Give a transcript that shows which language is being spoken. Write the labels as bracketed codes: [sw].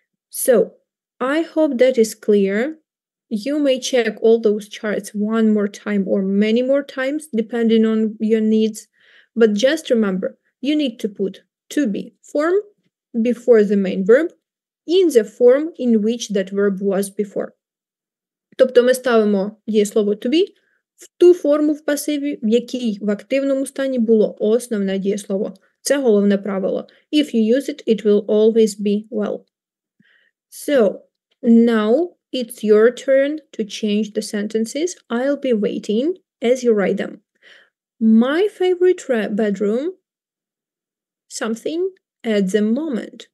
[en] So, I hope that is clear. You may check all those charts one more time or many more times, depending on your needs. But just remember, you need to put to be form before the main verb in the form in which that verb was before. [uk] Тобто ми ставимо дієслово to be в ту форму в пасиві, в якій в активному стані було основне дієслово. Це головне правило. [en] If you use it, it will always be well. So, now it's your turn to change the sentences. I'll be waiting as you write them. My favorite bedroom, something at the moment.